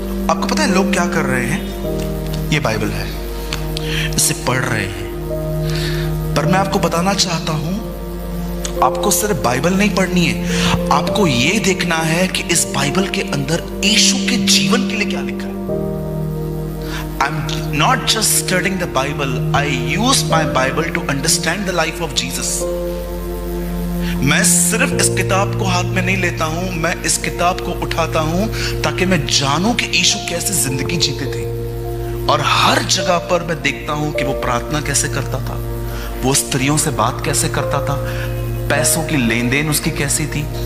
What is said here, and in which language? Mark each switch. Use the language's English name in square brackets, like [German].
[Hindi] आपको पता है लोग क्या कर रहे हैं? ये बाइबल है, इसे पढ़ रहे हैं, पर मैं आपको बताना चाहता हूं, आपको सिर्फ बाइबल नहीं पढ़नी है, आपको यह देखना है कि इस बाइबल के अंदर यीशु के जीवन के लिए क्या लिखा है। [English] I'm not just studying the Bible, I use my Bible to understand the life of Jesus. [Hindi] मैं सिर्फ इस किताब को हाथ में नहीं लेता हूं, मैं इस किताब को उठाता हूं ताकि मैं जानूं कि यीशु कैसे जिंदगी जीते थे। और हर जगह पर मैं देखता हूं कि वो प्रार्थना कैसे करता था, वो स्त्रियों से बात कैसे करता था, पैसों की लेन देन उसकी कैसी थी।